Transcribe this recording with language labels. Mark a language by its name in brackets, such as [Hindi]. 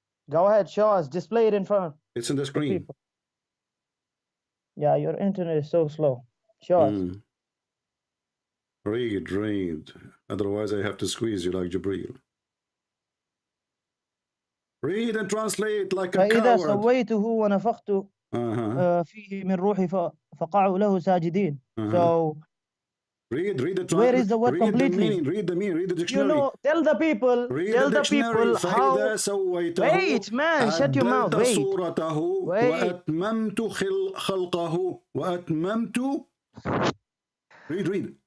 [English] Go ahead, show us. Display it in front. It's on the screen. Yeah, your internet is so slow. Show us. Read. Otherwise, I have to squeeze you like Jibreel. Read and translate like a [Arabic] فإذا [English] coward. [Arabic] سويته ونفخت فيه من روحي فقعوا له ساجدين. [English] So read the where is the word completely? Read the meaning. Read the dictionary. You know, tell the people. Tell the people how. Wait, man, shut your mouth. Wait. [Arabic] وأتممت خلقه وأتممت. [English] Read.